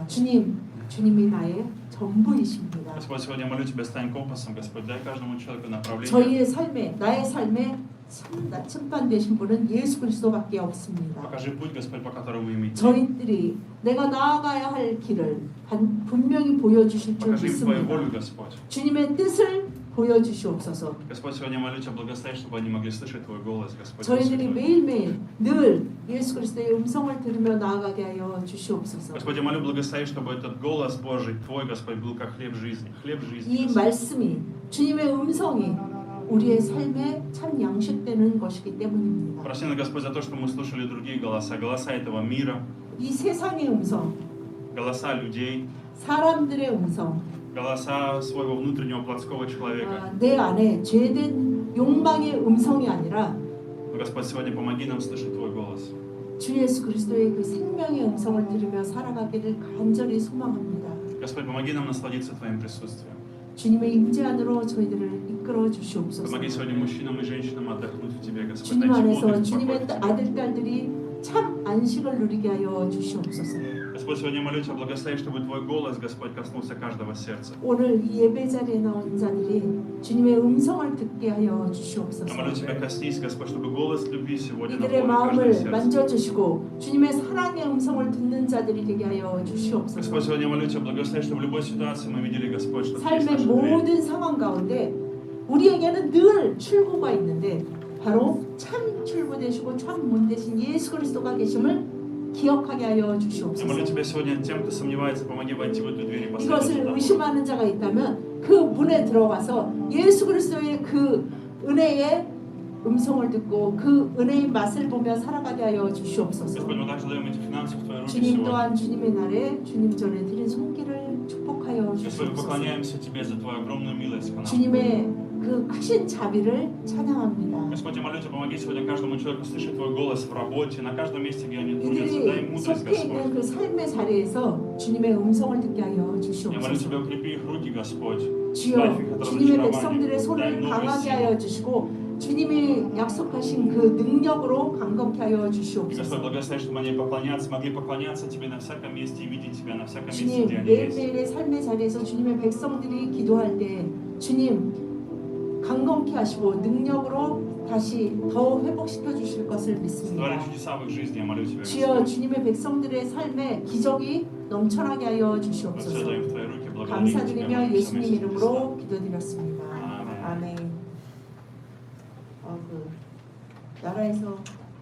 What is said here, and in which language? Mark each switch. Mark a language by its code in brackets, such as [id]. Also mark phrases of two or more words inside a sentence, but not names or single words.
[ko] 주님이 나의 전부이십니다. [ru] Господь, сегодня я молю Тебя, стань компасом, Господь, дай каждому человеку направление. [ko] 저희의 삶에 나의 삶에 참판 되신 분은 예수 그리스도밖에 없습니다. [ru] Покажи путь, Господь, по которому им идти. [ko] 저희들이 내가 나아가야 할 길을 분명히 보여주실 줄 [ru] Покажи им Твою [ko] 믿습니다. [ru] волю, Господь. [ko] 주님의 뜻을 보여주시옵소서. [ru] Господь, сегодня я молю Тебя, благослови, чтобы они могли слышать Твой голос, Господь. [ko] 저희들이 [ru] Святой. [ko] 매일매일 늘 예수 그리스도의 음성을 들으며 나아가게 하여 주시옵소서. [ru] Господь, я молю, благослови, чтобы этот голос Божий, Твой, Господь, был как хлеб жизни. Хлеб жизни. [ko] 이 [ru] Господь. [ko] 말씀이 주님의 음성이 우리의 삶에 참 양식되는 것이기 때문입니다. [ru] Прости нас, Господь, за то, что мы слушали другие голоса, голоса этого мира, [ko] 이 세상의 음성, [ru] голоса людей, [ko] 사람들의 음성, [ru] голоса своего внутреннего плотского человека. [ko] 내 안에 죄된 욕망의 음성이 아니라 [ru] Но, Господь, сегодня помоги нам слышать Твой голос. [ko] 주 예수 그리스도의 그 생명의 음성을 들으며 살아가기를 간절히 소망합니다. [ru] Господь, помоги нам насладиться Твоим присутствием. [ko] 주님의 임재 안으로 저희들을 이끌어 주시옵소서. [ru] Помоги сегодня мужчинам и женщинам отдохнуть в Тебе, Господь. [ko] 주님 [ru] Дайте [ko] 안에서 [ru] отдых и [ko] 주님의 [ru] покой в Тебе. [ko] 아들 딸들이 참 안식을 누리게 하여 주시옵소서. [ru] Господь, сегодня молю Тебя, благослови, чтобы Твой голос, Господь, коснулся каждого сердца. [ko] 오늘 이 예배 자리에 나온 자들이 주님의 음성을 듣게 하여 [ru] Я [ko] 주시옵소서. [ru] молю Тебя, коснись, Господь, чтобы голос любви сегодня [ko] 이들의 [ru] наполнил каждое [ko] 마음을 [ru] сердце. [ko] 만져주시고 주님의 사랑의 음성을 듣는 자들이 되게 하여 주시옵소서. [ru] Господь, сегодня я молю Тебя, благослови, чтобы в любой ситуации мы видели, Господь, что Ты есть [ko] 삶의 [ru] наша дверь. [ko] 모든 상황 가운데 우리에게는 늘 출구가 있는데 바로 참 출구 되시고 참 문 되신 예수 그리스도가 계심을 기억하게 하여 [ru] Я молю [ko] 주시옵소서. [ru] Тебя сегодня тем, кто сомневается, помоги войти в эту дверь и последовать [ko] 이것을 [ru] за Тобой. [ko] 의심하는 자가 있다면 그 문에 들어가서 예수 그리스도의 그 은혜의 음성을 듣고 그 은혜의 맛을 보며 살아가게 하여 주시옵소서. [ru] Господь, мы также даем эти финансы в Твои руки [ko] 주님 [ru] сегодня. [ko] 또한 주님의 날에 주님 전에 드린 손길을 축복하여 [ru] Господь, мы [ko] 주시옵소서. [ru] поклоняемся Тебе за Твою огромную милость к нам. [ko] 주님의 그 크신 자비를 찬양합니다. [ru] Господь, я молю Тебя, помоги сегодня каждому человеку слышать Твой голос в работе, на каждом месте, где они трудятся. Дай им [ko] 이들이 [ru] мудрость, [ko] 속해 있는 [ru] Господь. [ko] 그 삶의 자리에서 주님의 음성을 듣게 하여 [ru] Я молю [ko] 주시옵소서. [ru] Тебя, укрепи их руки, Господь. [ko] 주여 [ru] Избавь их от [ko] 주님의 [ru] разочарований. [ko] 백성들의 [ru] Дай [ko] 손을 [ru] новые [ko] 강하게 [ru] силы. [ko] 하여 주시고 주님이 약속하신 그 능력으로 강건케 하여 [ru] И, Господь, [ko] 주시옵소서. [ru] благослови, чтобы они могли поклоняться Тебе на всяком месте и видеть Тебя на всяком месте, [ko] 주님 [ru] где они есть. [ko] 매일매일의 삶의 자리에서 주님의 백성들이 기도할 때 주님 강건케 하시고 능력으로 다시 더 회복시켜 주실 것을 [ru] Твори [ko] 믿습니다. [ru] чудеса в их жизни, я молю Тебя, [ko] 주여 [ru] Господь. [ko] 주님의 백성들의 삶에 기적이 넘쳐나게 하여 [ru] Мы все [ko] 주시옵소서. [ru] даем в Твои руки, благодарим Тебя, [ko] 감사드리며 [ru] молимся [ko] 예수님 [ru] вместе Христа. [ko] 이름으로 기도드렸습니다. 아멘. 아멘. 그 나라에서